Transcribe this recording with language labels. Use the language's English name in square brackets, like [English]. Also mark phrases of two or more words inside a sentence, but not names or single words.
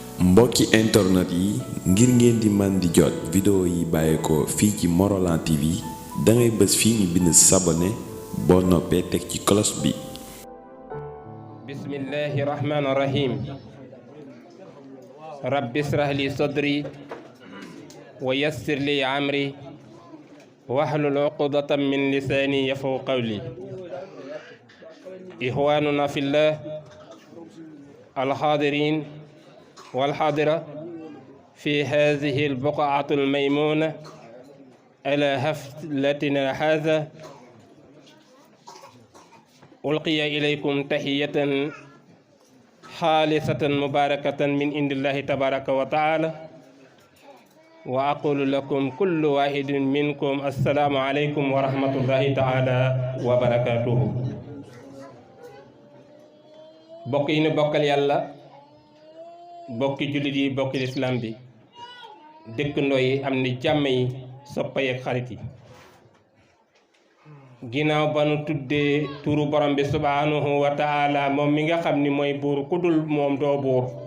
[Wolof] mbokki internet yi ngir ngeen di man di jot vidéo yi bàyyeekoo fii ci Morolan TV dangay bës fii ñu bind s'abonner boo noppee teg ci cloche bi. [Arabic] بسم الله الرحمن الرحيم رب اشرح لي صدري ويسر لي أمري واحلل عقدة من لساني يفقهوا قولي. إخواننا في الله الحاضرين والحاضرة في هذه البقعة الميمونة على حفلتنا هذا ألقي إليكم تحية خالصة مباركة من عند الله تبارك وتعالى وأقول لكم كل واحد منكم السلام عليكم ورحمة الله تعالى وبركاته. بقين بقل يلا [Wolof] bokki jullit yi bokki lislaam bi dëkkandoo yi am ni jàmm yi soppa yeeg xarit yi ginnaaw ba nu tuddee turu borom bi [Arabic] سبحانه وتعالى [Wolof] moom mi nga xam ni mooy buur ku dul moom doo buur